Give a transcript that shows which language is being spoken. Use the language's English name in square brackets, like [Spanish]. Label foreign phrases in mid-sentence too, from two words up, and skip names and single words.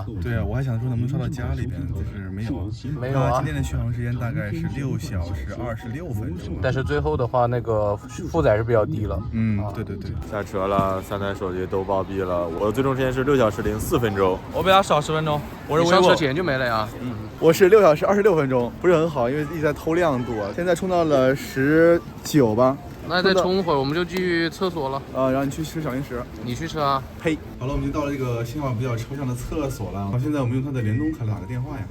[Chinese] 對啊，我還想說能不能刷到家裡邊，就是沒有啊。沒有啊。今天的續航時間大概是6小時26分鐘。但是最後的話，那個負載是比較低了。對。下車了，3台手機都暴斃了。我的最終時間是6小時04分鐘。我比他少10分鐘。我是上車前就沒了呀。我是6小時26分鐘，不是很好，因為一直在偷亮度啊。現在充到了19吧。那再充會兒，我們就去廁所了。然後你去吃小零食。你去吃啊。呸！好了，我們就到了這個信號比較抽象的廁所了。好，現在我們用它的聯通卡打個電話呀。